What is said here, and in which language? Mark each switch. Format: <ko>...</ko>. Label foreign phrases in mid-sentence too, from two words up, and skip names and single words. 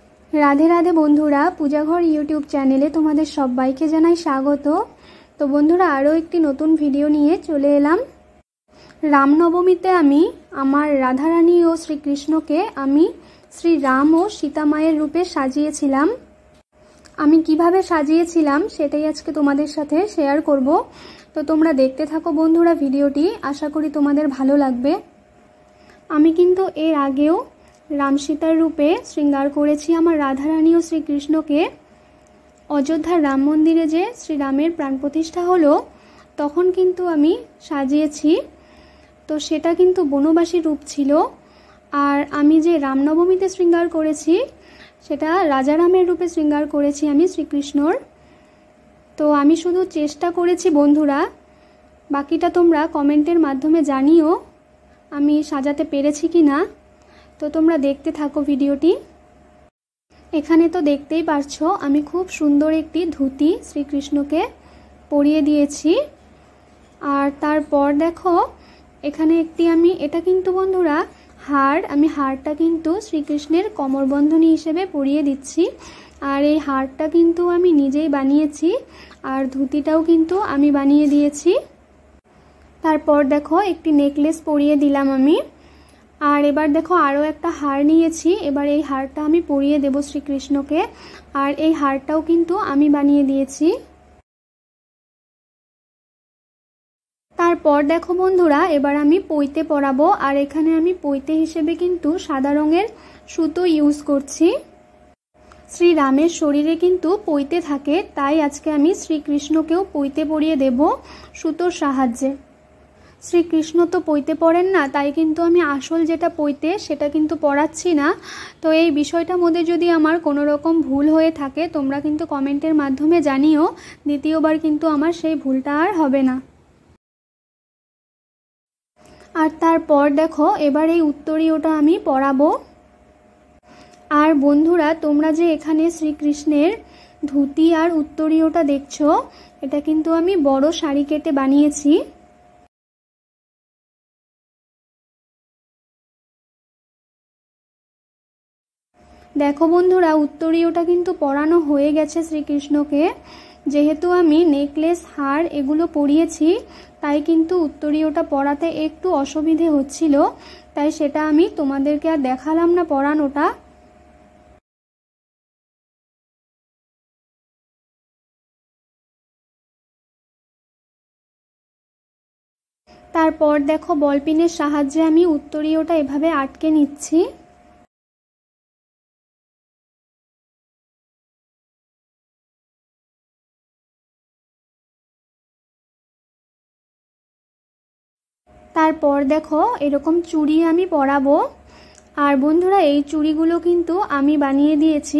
<bn>রাধে রাধে বন্ধুরা পূজাঘর ইউটিউব চ্যানেলে তোমাদের সবাইকে জানাই স্বাগত। তো বন্ধুরা আরো একটি নতুন ভিডিও নিয়ে চলে এলাম। রামনবমীতে আমি আমার রাধারানী আর শ্রীকৃষ্ণকে আমি শ্রী রাম আর সীতা মায়ের রূপে साजिয়েছিলাম। আমি কিভাবে साजिয়েছিলাম সেটাই আজকে তোমাদের সাথে শেয়ার করব। তো তোমরা দেখতে থাকো বন্ধুরা ভিডিওটি, আশা করি তোমাদের ভালো লাগবে। আমি কিন্তু এর আগেও রাম সীতার রূপে শৃঙ্গার करेছি আমার রাধারানী আর শ্রীকৃষ্ণকে। অযোধ্যার রাম মন্দিরে যে শ্রীরামের প্রাণ প্রতিষ্ঠা হলো তখন কিন্তু আমি साजिয়েছি। তো সেটা কিন্তু বনবাসী রূপ ছিলো। আর আমি যে রামনবমীতে শৃঙ্গার करेছি সেটা রাজা রামের রূপে শৃঙ্গার करेছি আমি শ্রীকৃষ্ণর। তো আমি শুধু চেষ্টা करेছি বন্ধুরা, বাকিটা তোমরা কমেন্টের মাধ্যমে জানিও আমি সাজাতে पेरेছি কিনা। তো তোমরা দেখতে থাকো ভিডিওটি। এখানে তো দেখতেই পারছো আমি খুব সুন্দর একটি ধুতি শ্রীকৃষ্ণকে পরিয়ে दिएছি। আর তারপর দেখো এখানে একটি আমি এটা কিন্তু বন্ধুরা হার, আমি হারটা কিন্তু শ্রীকৃষ্ণের কোমরবন্ধনী হিসেবে পরিয়ে दिচ্ছি। और এই हारटा किन्तु आमी निजेई बानिয়েছি और धुतिटाও किन्तु आमी बानिয়ে दिएছি। তারপর দেখো একটি নেকলেস परिয়ে দিলাম আমি। আর এবার দেখো আরো এক হার निয়েছি। एबार এই हारটা আমি পরিয়ে দেব শ্রীকৃষ্ণকে। और এই हारটাও কিন্তু আমি বানিয়ে দিয়েছি। তারপর দেখো বন্ধুরা এবার আমি পইতে পরাবো। আর এখানে আমি পইতে হিসেবে কিন্তু সাদা রঙের সুতো ইউজ করছি। শ্রী রামের শরীরে কিন্তু পইতে থাকে, তাই আজকে আমি শ্রীকৃষ্ণকেও পইতে পরিয়ে দেব সুতোর সাহায্যে। श्रीकृष्ण तो पইতে पड़ेन ना, ताई किन्तु आमी आसल जेटा पইতে सेटा किन्तु पड़ाচ্ছি ना। तो এই বিষয়টার মধ্যে যদি আমার কোনো রকম ভুল হয়ে থাকে তোমরা কিন্তু কমেন্টের মাধ্যমে জানিও, দ্বিতীয়বার কিন্তু আমার সেই ভুলটা আর হবে না। আর তারপর দেখো এবার এই উত্তরীয়টা আমি পরাবো। আর বন্ধুরা তোমরা যে এখানে শ্রীকৃষ্ণের ধুতি আর উত্তরীয়টা দেখছো এটা কিন্তু আমি বড় শাড়ি কেটে বানিয়েছি। দেখো বন্ধুরা উত্তরীয়টা কিন্তু পরানো হয়ে গেছে শ্রীকৃষ্ণকে। जेहेतु आमी नेकलेस हार एगुलो परिয়েছি তাই কিন্তু উত্তরীয়টা পরাতে একটু অসুবিধে হচ্ছিলো, তাই সেটা আমি তোমাদেরকে আর দেখালাম না পরানোটা। तारपर देखो बलपिনের साहाज्ये आमी उत्तरीयटा एभाবে आटके निচ্ছি। তারপর দেখো এরকম চুড়ি আমি পরাবো। और बंधुरा এই চুড়িগুলো কিন্তু আমি বানিয়ে দিয়েছি।</bn>